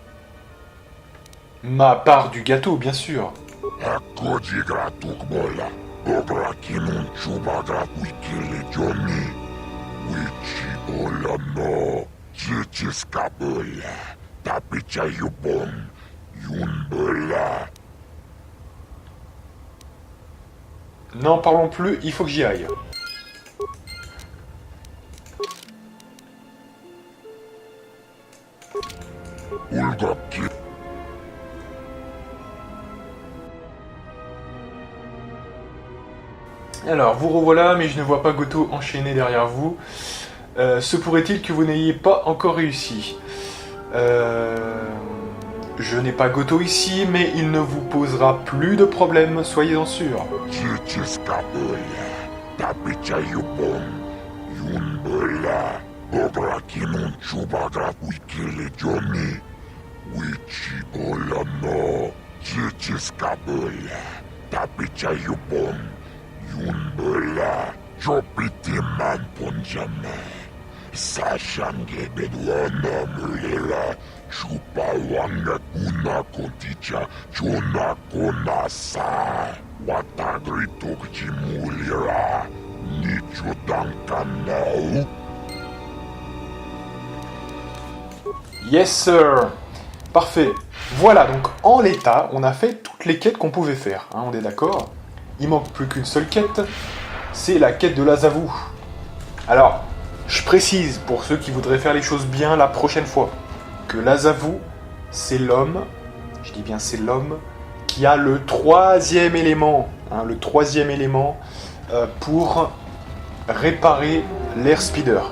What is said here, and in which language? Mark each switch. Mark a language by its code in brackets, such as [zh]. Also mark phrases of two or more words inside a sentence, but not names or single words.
[fr] Ma part du gâteau, bien sûr. Obrakimun chubagrat wikele Johnny. Wichi olano. Chichiskabula. Tapicha yubon. Yunbela. N'en parlons plus, il faut que j'y aille. Ulgaki. Alors, vous revoilà, mais je ne vois pas Goto enchaîné derrière vous. Se pourrait-il que vous n'ayez pas encore réussi? Je n'ai pas Goto ici, mais il ne vous posera plus de problème, soyez-en sûrs. Chichiskabula. Tapicha yubon. Yunbela. Obrakimun chubagrat wikele Johnny. Wichi olano. Chichiskabula. Tapicha yubon. Yunbela. Jopiti man ponjame. Sashange bedwana mulela. Chupa wanga kuna konticha. Chona kona sa. Watagrito kjimulira. Nicho dankanau. [en] Yes, sir. [fr] Parfait. Voilà, donc en l'état, on a fait toutes les quêtes qu'on pouvait faire, hein, on est d'accord? Il manque plus qu'une seule quête, c'est la quête de Lazavu. Alors, je précise pour ceux qui voudraient faire les choses bien la prochaine fois, que Lazavu, c'est l'homme, je dis bien c'est l'homme, qui a le troisième élément, hein, pour réparer l'air speeder.